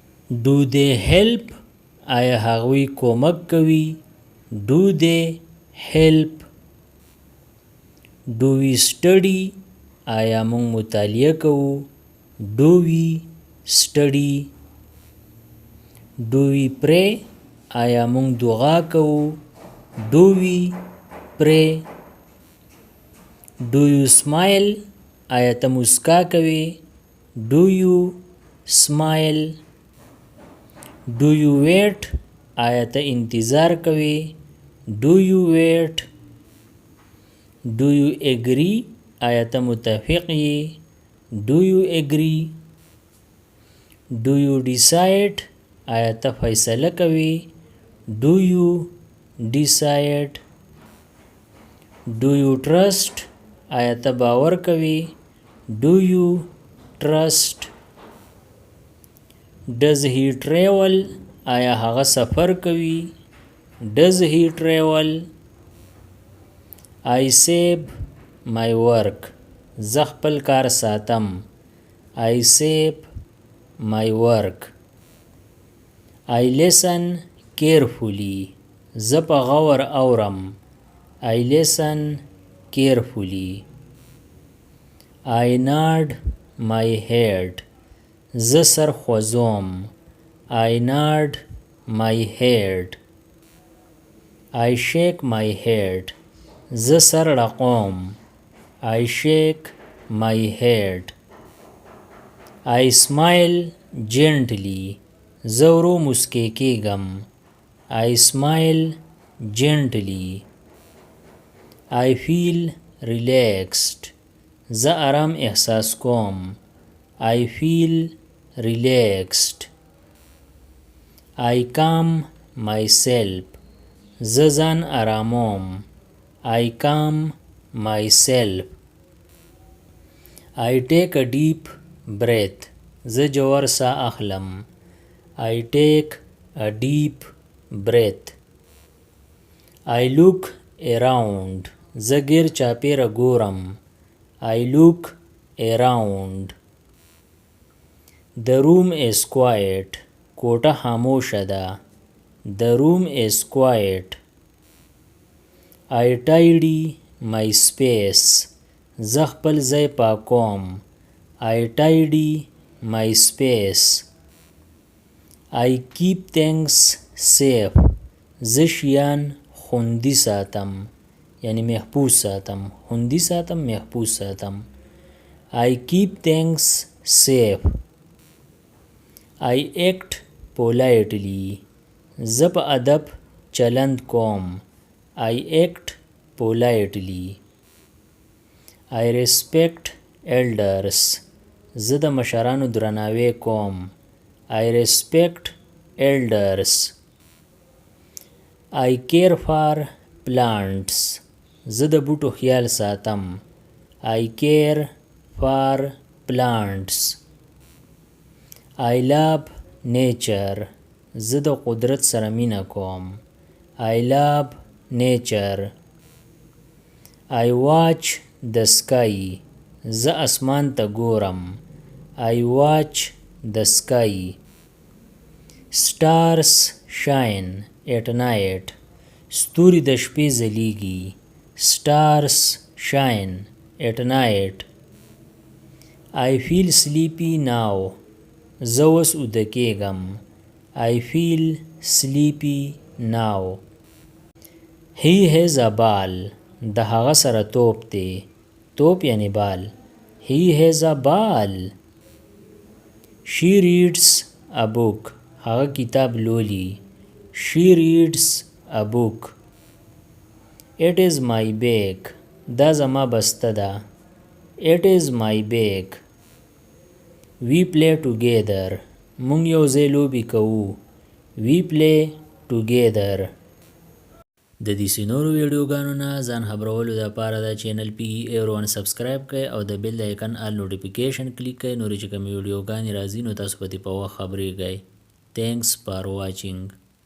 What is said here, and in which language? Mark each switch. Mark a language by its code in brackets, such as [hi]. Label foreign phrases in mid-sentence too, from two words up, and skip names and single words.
[en] Do they help? [ps] آیا هغوی کومک کوي؟ [en] Do they help? Do we study? [ps] آیا موږ مطالعه کوو؟ [en] Do we study? Do we pray? [ps] آیا موږ دعا کوو؟ [en] Do we pray? Do you smile? [ps] آیا ته مسکا کوې؟ [en] Do you smile? Do you wait? [ps] آیا ته انتظار کوې؟ [en] Do you wait? Do you agree? [ps] آیا ته متفق یې؟ [en] Do you agree? Do you decide? [ps] آیا ته فیصله کوې؟ [en] Do you decide? Do you trust? [ps] آیا ته باور کوې؟ [en] Do you trust? Does he travel? [ps] آیا هغه سفر کوي؟ [en] Does he travel? I save my work. [ps] زه خپل کار ساتم. [en] I save my work. I listen carefully. [ps] زه په غور اورم. [en] I listen carefully. I nod my head. [ps] زه سر خوځوم. [en] I nod my head. I shake my head. [ps] زه سر رقوم. [en] I shake my head. I smile gently. [ps] زه ورو مسکی کېږم. [en] I smile gently. I feel relaxed. [ps] زه آرام احساس کوم. [en] I feel relaxed. I calm myself. [ps] زه ځان آراموم. [en] I calm myself. I take a deep breath. [ps] زه جوور ساه اخلم. [en] I take a deep breath. I look around. [ps] زه غیر چاپیره ګورم. [en] I look around. The room is quiet. [ps] کوټه خاموشه ده. [en] The room is quiet. I tidy my space. [ps] زه خپل ځای پاکوم. [en] I tidy my space. I keep things safe. [ps] زه شیان خوندي ساتم. یعنی محفوظ ساتم. خوندي ساتم، محفوظ ساتم. [en] I keep things safe. I act politely. [ps] زه په ادب چلند کوم. [en] I act politely. I respect elders. [ps] زه د مشرانو درناوی کوم. [en] I respect elders. I care for plants. [ps] زه د بوټو خیال ساتم. [en] I care for plants. I love nature. [ps] زه د قدرت سره مینه کوم. [en] I love nature. I watch the sky. [ps] زه اسمان ته ګورم. [en] I watch the sky. Stars shine at night. [ps] ستوري د شپې ځلیږي. [en] Stars shine at night. I feel sleepy now. [ps] زه اوس اوده کېږم. [en] I feel sleepy now. He has a ball. [ps] د هغه سره توپ دی. توپ یعنی بال. [en] He has a ball. She reads a book. [ps] هغه کتاب لولي. [en] She reads a book. It is my bag. [ps] دا زما بسته ده. [en] It is my bag. We play together. [ps] مونږ یو ځای لوبې کوو. [en] We play together. [ps] د دې نورو ویډیوګانو نه ځان خبرولو دپاره دا چینل PE1 سبسکرایب کړئ او د بیل د آیکن [en] all notification [ps] کلیک کړئ. نورې چې کومې ویډیوګانې راځي نو تاسو په دې په وخت خبرېږئ. [en] Thanks for watching.